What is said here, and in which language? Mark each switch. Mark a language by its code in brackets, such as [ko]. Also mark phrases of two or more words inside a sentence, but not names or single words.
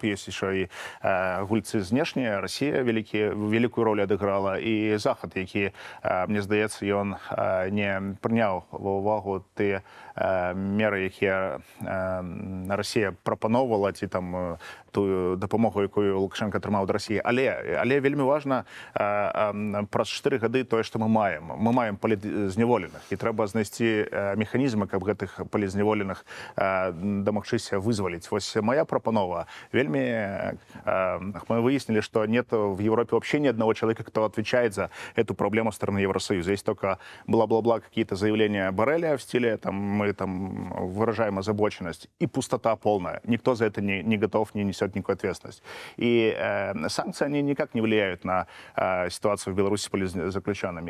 [be] Ёсць яшчэ і гульцы знешнія. Расія вялікую ролю адыграла, і Захад, які, мне здаецца, ён не прыняў ва ўвагу тыя меры, якія Расія прапаноўвала, ці там тую дапамогу, якую Лукашенко атрымаў ад Расіі. Але вельмі важна праз 4 гады тое, што мы маем палізняволеных, і трэба знайсці механізмы, каб гэтых палізняволеных дамагчыся вызваліць. Вось моя прапанова. [ru] Вельмі мы выяснили, что нет в Европе вообще ни одного человека, кто отвечает за эту проблему со стороны Евросоюза. Есть только бла-бла-бла какие-то заявления Борреля в стиле там, мы там выражаем озабоченность, и пустота полная. Никто за это не готов, не несет никакой ответственности. И санкции, они никак не влияют на ситуацию в Беларуси с политзаключенными.